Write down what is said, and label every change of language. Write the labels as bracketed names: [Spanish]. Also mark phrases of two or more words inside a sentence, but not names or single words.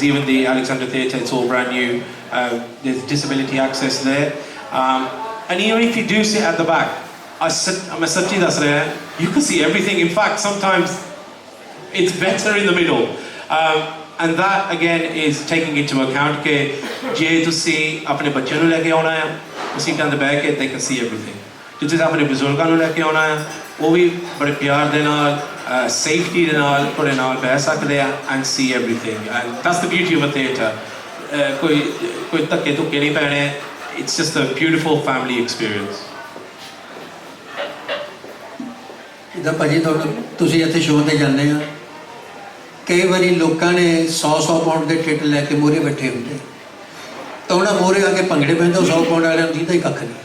[English] Even the Alexander Theatre, it's all brand new. There's disability access there, and even if you do sit at the back, I'm a [Punjabi] ਸੱਚੀ ਦੱਸ ਰਿਹਾ ਹੈ, [English] you can see everything. In fact, sometimes it's better in the middle, and that again is taking into account [Punjabi] ਕਿ ਜੇ ਤੁਸੀਂ ਆਪਣੇ ਬੱਚੇ ਨੂੰ ਲੈ ਕੇ ਆਉਣਾ ਹੈ ਉਸੀ ਕਾਨ ਦੇ [English] back they can see everything. [Punjabi] ਜੇ ਤੁਸੀਂ ਆਪਣੇ ਬਜ਼ੁਰਗਾਂ ਨੂੰ ਲੈ ਕੇ ਆਉਣਾ ਹੈ, ਉਹ ਵੀ ਬੜੇ ਪਿਆਰ ਦੇ ਨਾਲ, ਸੇਫਟੀ ਦੇ ਨਾਲ ਤੁਹਾਡੇ ਨਾਲ ਬਹਿ ਸਕਦੇ ਆ [English] and see everything, and that's the beauty of a theatre. [Punjabi] ਕੋਈ ਧੱਕੇ ਧੁੱਕੇ ਨਹੀਂ ਪੈਣੇ, [English] it's just a beautiful family experience. [Punjabi] ਜਿੱਦਾਂ ਭਾਜੀ ਤੁਸੀਂ ਇੱਥੇ ਸ਼ੋਅ 'ਤੇ ਜਾਂਦੇ ਆ, ਕਈ ਵਾਰੀ ਲੋਕਾਂ ਨੇ 100 ਪਾਉਂਡ ਦੇ ਟਿਕਟ ਲੈ ਕੇ ਮੂਹਰੇ ਬੈਠੇ ਹੁੰਦੇ, ਤਾਂ ਉਹਨਾਂ ਮੂਹਰੇ ਆ ਕੇ ਭੰਗੜੇ ਪੈਂਦੇ, 100 ਪਾਉਂਡ ਵਾਲਿਆਂ ਨੂੰ ਦਿੰਦਾ ਹੀ ਕੱਖ ਨਹੀਂ।